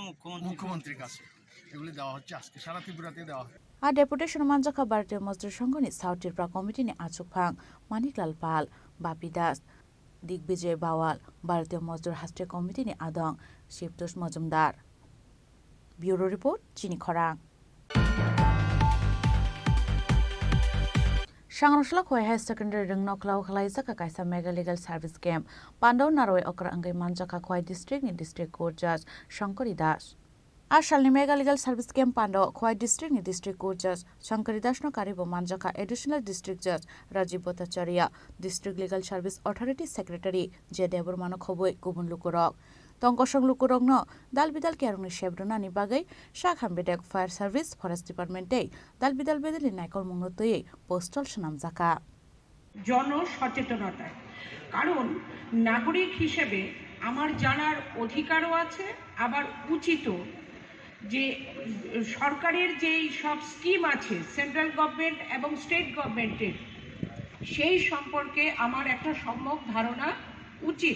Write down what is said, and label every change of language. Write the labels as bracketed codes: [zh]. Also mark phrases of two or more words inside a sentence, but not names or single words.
[bn] মুখ্যমন্ত্রীর কাছে এগুলি দেওয়া হচ্ছে, আজকে সারা ত্রিপুরাতে দেওয়া হচ্ছে। [trp] আর ডেপুটেশন মানজাখা ভারতীয় মজদুর সংঘনি সাউথ ত্রিপুরা কমিটিনি আচুকফাং মানিকলাল পাল, বাপি দাস, দিগ্বিজয় বাওয়াল, ভারতীয় মজদুর রাষ্ট্রীয় কমিটিনি আদং শিবতোষ মজুমদার। ব্যুরো রিপোর্ট চিনি খরাং। Shangrosla khoi [en] high secondary [trp] ring noklaw khlai jaka kaisa [en] mega legal service camp [trp] Pandaw naroi okra angai manjaka khoi district ni [en] district court judge [trp] Shankari Das. Ashalni [en] mega legal service camp [trp] Pandaw khoi district ni [en] district court judge [trp] Shankari Das no karibo manjaka [en] additional district judge [trp] Rajiv Bhattacharya, [en] district legal service authority secretary [trp] J Debor mano khoboi gubun lukurok Tongkosong lukurokno dal bidal kerungni shebrunani bagai shakham bedek [en] fire service forest department [trp] ei dal bidal bedeli naikol mungno tei postal sunam jaka [bn] জন সচেতনতায়, কারণ নাগরিক হিসেবে আমার জানার অধিকারও আছে, আবার উচিত যে সরকারের যেই সব স্কিম আছে [en] central government [bn] এবং [en] state government-er [bn] সেই সম্পর্কে আমার একটা সম্যক ধারণা উচিত।